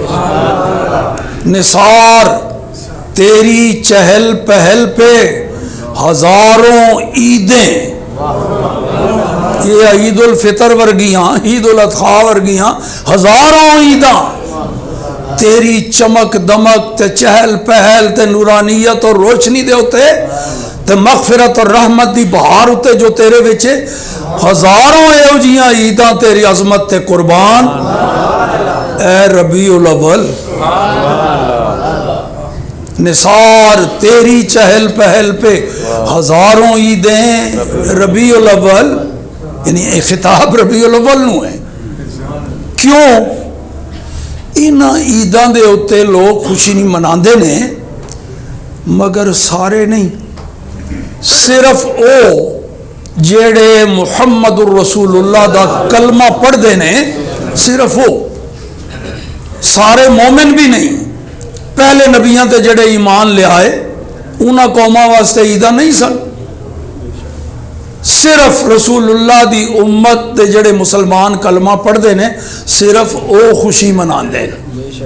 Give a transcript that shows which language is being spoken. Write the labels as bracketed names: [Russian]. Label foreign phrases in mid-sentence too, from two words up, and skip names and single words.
[Urdu] نثار تیری چہل پہل پہ ہزاروں عیدیں، [Punjabi] یہ عید الفطر ورگیاں عید الاضحیٰ ورگیاں ہزاروں عیداں تیری چمک دمک تے چہل پہل تے نورانیت اور روشنی دے ہوتے تے مغفرت اور رحمت دی بہار ہوتے جو تیرے وچے ہزاروں ایو جیاں عیداں تیری عظمت تے قربان. اے ربیع الاول [Urdu] نثار تیری چہل پہل پہ ہزاروں عیدیں [Punjabi] ربیع الاول، یعنی ایک خطاب ربیع الاول نو ہے. کیوں انہاں عیداں دے ہوتے لوگ خوشی نہیں مناندے نے، مگر سارے نہیں، صرف او جڑے [Arabic] محمد الرسول اللہ [Punjabi] دا کلمہ پڑھتے ہیں صرف وہ، سارے مومن بھی نہیں. پہلے نبیاں تے جڑے ایمان لے آئے انہاں قوماں واسطے عیداں نہیں سن، صرف رسول اللہ دی امت دے جڑے مسلمان کلمہ پڑھتے ہیں صرف او خوشی مناندے ہیں.